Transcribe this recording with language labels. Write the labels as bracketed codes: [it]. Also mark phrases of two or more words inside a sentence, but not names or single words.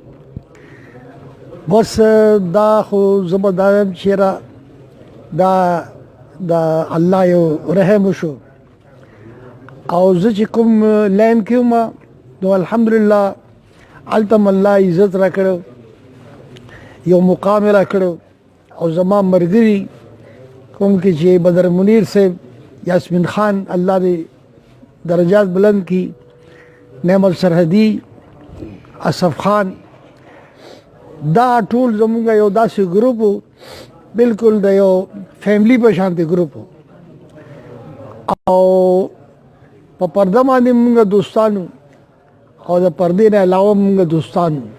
[ps] بس دا خو زه به دا وایم چېرې دا د الله یو رحم وشو او زه چې کوم لاین کې وم نو الحمدلله هلته م الله عزت را کړو، یو مقام را کړو او زما ملګري کوم کې چې بدر منیر صاحب، یاسمین خان الله دې درجات بلند کی، نعمت سرحدی، اصف خان، دا ټول زمونږ یو داسې ګروپ و بالکل د یو فیملی په شانتې ګروپ و او په پرده باندې مونږ دوستانو او د پردې نه علاوه مونږ دوستانو.